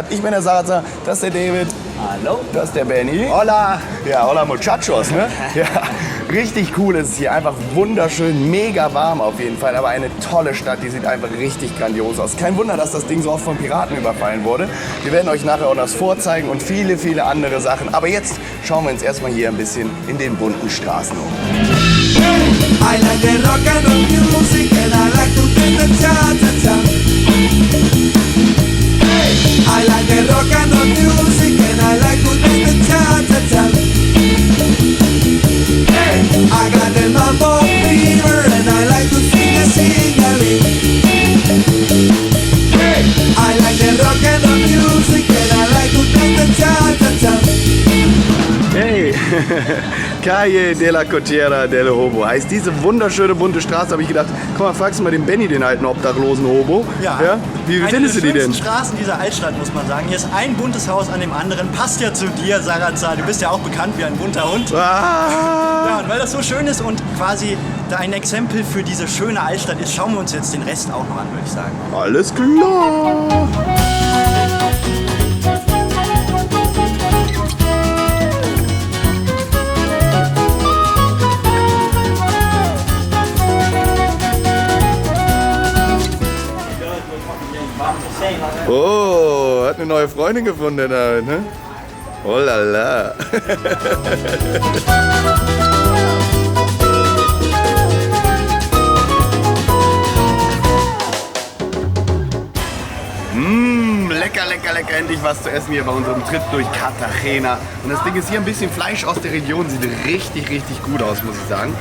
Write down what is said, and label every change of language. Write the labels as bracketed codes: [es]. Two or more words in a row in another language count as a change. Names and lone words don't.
[de] Ich bin der Salazar, das ist der David. Hallo. Das ist der Benny. Hola. [es] Ja, hola muchachos, [de] ne? Ja, richtig cool ist es hier. Einfach wunderschön, mega warm auf jeden Fall. Aber eine tolle Stadt, die sieht einfach richtig grandios aus. Kein Wunder, dass das Ding so oft von Piraten überfallen wurde. Wir werden euch nachher auch das vorzeigen und viele, viele andere Sachen. Aber jetzt schauen wir uns erstmal hier ein bisschen in den bunten Straßen um. [en] I like the rock and roll music and I like to dance the cha-cha-cha. I like the rock and roll music and I like to dance the cha-cha-cha. I got the mambo fever and I like to sing-a-ling. I like the rock and roll music and I like to dance the cha-cha-cha. [de] Hey, Calle de la Cotillera del Hobo heißt diese wunderschöne bunte Straße. Habe ich gedacht, komm mal, fragst du mal den Benny, den alten obdachlosen Hobo. Ja. Wie findest du die denn? Eine der schönsten Straßen dieser Altstadt, muss man sagen. Hier ist ein buntes Haus an dem anderen. Passt ja zu dir, Salazar. Du bist ja auch bekannt wie ein bunter Hund. Ja, und weil das so schön ist und quasi da ein Exempel für diese schöne Altstadt ist, schauen wir uns jetzt den Rest auch noch an, würde ich sagen. Alles klar. Oh, hat eine neue Freundin gefunden, der David, ne? Oh la la. Lecker, lecker, lecker, endlich was zu essen hier bei unserem Trip durch Cartagena. Und das Ding ist hier ein bisschen Fleisch aus der Region, sieht richtig, richtig gut aus, muss ich sagen.